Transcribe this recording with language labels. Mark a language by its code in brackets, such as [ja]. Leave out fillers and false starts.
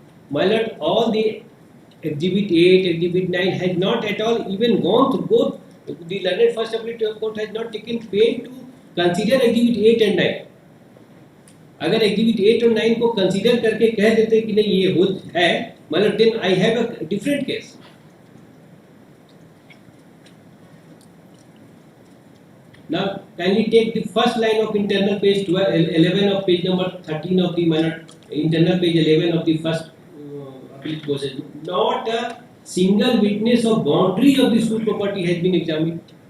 [en] My lord, all the Exhibit 8, Exhibit 9 has not at all even gone through. Both the learned First Appellate Court has not taken pain to consider Exhibit 8 and 9. [hi] अगर exhibit 8 और 9 को consider करके कह देते कि नहीं ये हो है, मतलब [en] Then I have a different case. Now, kindly take the first line of internal page 12, 11 of page number 13 of the minor, internal page 11 of the first appellate process. Not a single witness of boundary of the school property has been examined.